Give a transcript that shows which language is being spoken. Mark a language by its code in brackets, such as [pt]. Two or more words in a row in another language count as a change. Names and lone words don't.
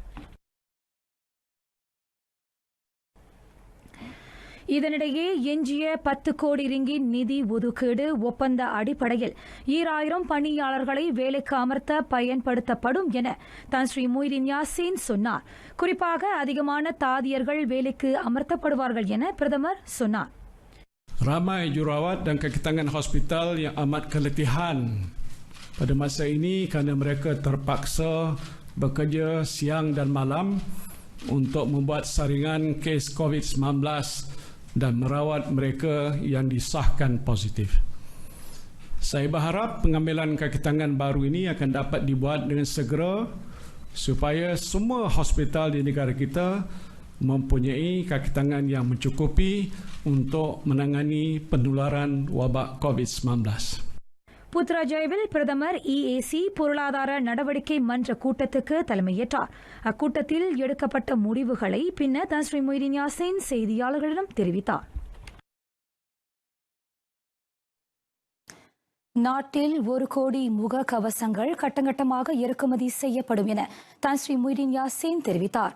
[ta] இதனிடையே எஞ்சிய 10 கோடி ரிங்கிட் நிதி ஒதுக்கீடு ஒப்பந்த அடிப்படையில் 2000 பணியாளர்களை வேலைக்கு அமர்த்த பயன்படுத்தப்படும் என தான் ஸ்ரீ முய்தீன் யாசின் சொன்னார். குறிப்பாக அதிகமான தாதியர்கள் வேலைக்கு அமர்த்தப்படுவார்கள் என பிரதமர் சொன்னார். [ms] Ramai jurawat dan kaki tangan hospital yang amat keletihan pada masa ini kerana mereka terpaksa bekerja siang dan malam untuk membuat saringan kes COVID-19 dan merawat mereka yang disahkan positif. Saya berharap pengambilan kaki tangan baru ini akan dapat dibuat dengan segera supaya semua hospital di negara kita mempunyai kaki tangan yang mencukupi untuk menangani penularan wabak COVID-19. [ta] புத்ராஜயாவில் பிரதமர் EAC பொருளாதார நடவடிக்கை மன்ற கூட்டத்துக்கு தலைமையேற்றார். அக்கூட்டத்தில் எடுக்கப்பட்ட முடிவுகளை பின்னர் தான் ஸ்ரீ மொய்தீன் யாசின் செய்தியாளர்களிடம் தெரிவித்தார். நாட்டில் 1 கோடி முக கவசங்கள் கட்டங்கட்டமாக இறக்குமதி செய்யப்படும் என தான் ஸ்ரீ மொய்தீன் யாசின் தெரிவித்தார்.